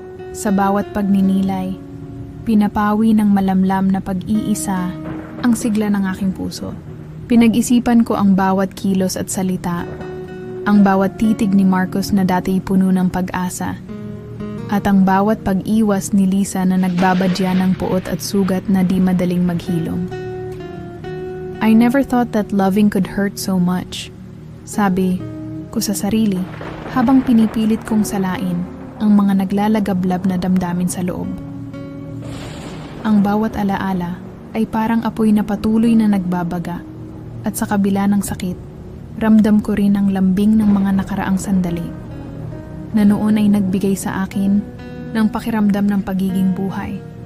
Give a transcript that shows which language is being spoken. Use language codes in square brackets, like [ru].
[tl] Sa bawat pagninilay, pinapawi ng malamlam na pag-iisa ang sigla ng aking puso. Pinag-isipan ko ang bawat kilos at salita, ang bawat titig ni Marcos na dati puno ng pag-asa, at ang bawat pag-iwas ni Lisa na nagbabadya ng puot at sugat na di madaling maghilom. [en] I never thought that loving could hurt so much. [tl] Sabi ko sa sarili habang pinipilit kong salain ang mga naglalagablab na damdamin sa loob. Ang bawat alaala ay parang apoy na patuloy na nagbabaga, at sa kabila ng sakit, ramdam ko rin ang lambing ng mga nakaraang sandali na noon ay nagbigay sa akin ng pakiramdam ng pagiging buhay.